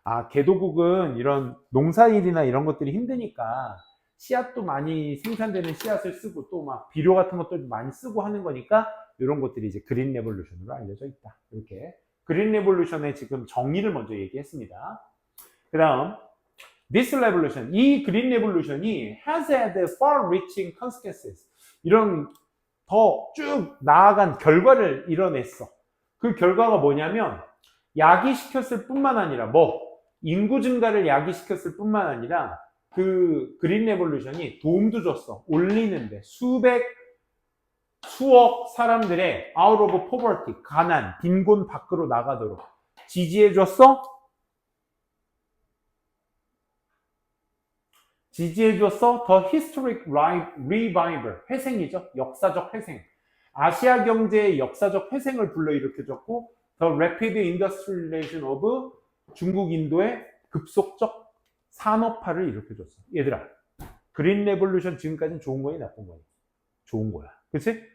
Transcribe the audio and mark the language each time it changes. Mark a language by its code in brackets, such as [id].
[ko] 개도국은 이런 농사일이나 이런 것들이 힘드니까 씨앗도 많이 생산되는 씨앗을 쓰고 또 막 비료 같은 것도 많이 쓰고 하는 거니까 이런 것들이 이제 그린 레볼루션으로 알려져 있다. 이렇게 그린 레볼루션의 지금 정의를 먼저 얘기했습니다. 그 다음 [en] This revolution, [ko] 이 그린 레볼루션이 [en] has had far-reaching consequences. [ko] 이런 더 쭉 나아간 결과를 이뤄냈어. 그 결과가 뭐냐면 야기시켰을 뿐만 아니라 인구 증가를 야기시켰을 뿐만 아니라 그 그린 레볼루션이 도움도 줬어. 올리는데 수억 사람들의 [en] out of poverty, [ko] 가난, 빈곤 밖으로 나가도록 지지해줬어? 지지해줬어? [en] The Historic Revival, [ko] 회생이죠. 역사적 회생. 아시아 경제의 역사적 회생을 불러일으켜줬고 [en] The Rapid Industrialization of [ko] 중국 인도의 급속적 산업화를 일으켜줬어. 얘들아, 그린 레볼루션 지금까지는 좋은 거니 나쁜 거니? 좋은 거야. 그치?